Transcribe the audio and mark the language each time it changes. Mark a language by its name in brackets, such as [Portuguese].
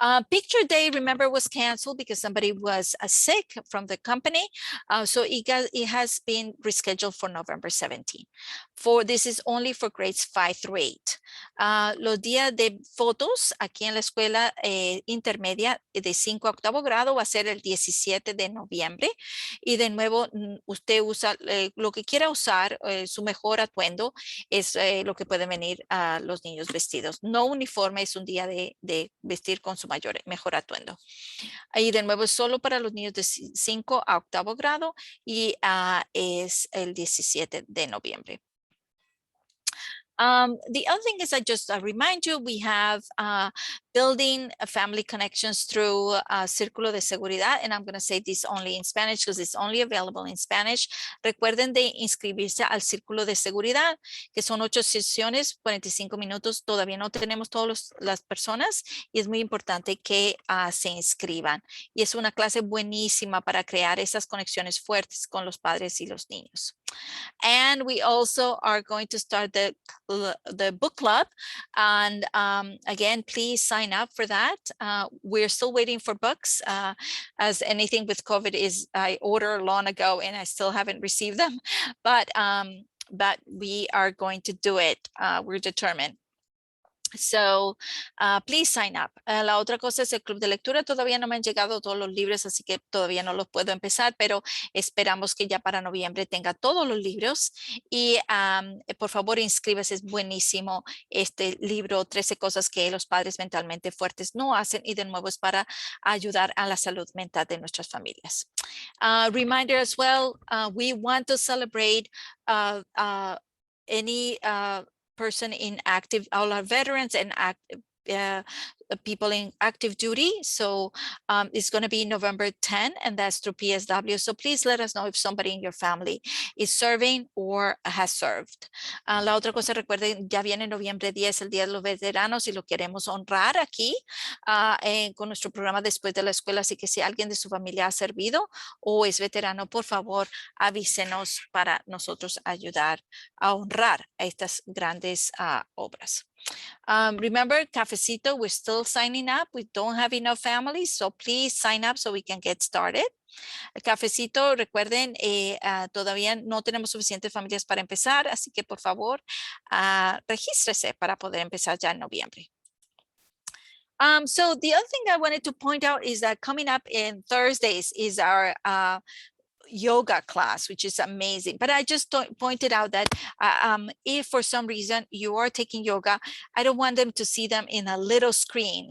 [English] Picture day, remember, was canceled because somebody was sick from the company. So it has been rescheduled for November 17. This is only for grades 5 through 8. [Spanish] Los días de fotos aquí en la escuela intermedia de 5 a 8º grado va a ser el 17 de noviembre. Y de nuevo, usted usa lo que quiera usar, su mejor atuendo es lo que pueden venir a los niños vestidos. No uniforme, es un día de vestir con su mejor atuendo. Ahí de nuevo es solo para los niños de 5 a 8º grado y es el 17 de noviembre. [English] The other thing is, I just remind you, we have building family connections through Círculo de Seguridad, and I'm going to say this only in Spanish because it's only available in Spanish. [Spanish] Recuerden de inscribirse al Círculo de Seguridad, que son 8 sesiones, 45 minutos. Todavía no tenemos todas las personas y es muy importante que se inscriban. Y es una clase buenísima para crear esas conexiones fuertes con los padres y los niños. [English] And we also are going to start the book club. And again, please sign up for that. We're still waiting for books. As anything with COVID is, I ordered long ago and I still haven't received them. But we are going to do it. We're determined. So please sign up. [Spanish] La otra cosa es el club de lectura. Todavía no me han llegado todos los libros, así que todavía no los puedo empezar, pero esperamos que ya para noviembre tenga todos los libros. Y por favor, inscríbase, es buenísimo este libro, 13 cosas que los padres mentalmente fuertes no hacen, y de nuevo es para ayudar a la salud mental de nuestras familias. [English] Reminder as well, we want to celebrate any person in active, all our veterans and people in active duty. So it's going to be November 10, and that's through PSW. So please let us know if somebody in your family is serving or has served. [Spanish] La otra cosa, recuerden, ya viene noviembre 10, el Día de los Veteranos, y lo queremos honrar aquí con nuestro programa después de la escuela. Así que si alguien de su familia ha servido o es veterano, por favor, avísenos para nosotros ayudar a honrar a estas grandes obras. [English] Remember, Cafecito, we're still signing up. We don't have enough families, so please sign up so we can get started. [Spanish] El Cafecito, recuerden, todavía no tenemos suficientes familias para empezar, así que por favor, regístrese para poder empezar ya en noviembre. [English] So the other thing I wanted to point out is that coming up in Thursdays is our yoga class, which is amazing. But I just pointed out that if for some reason you are taking yoga, I don't want them to see them in a little screen.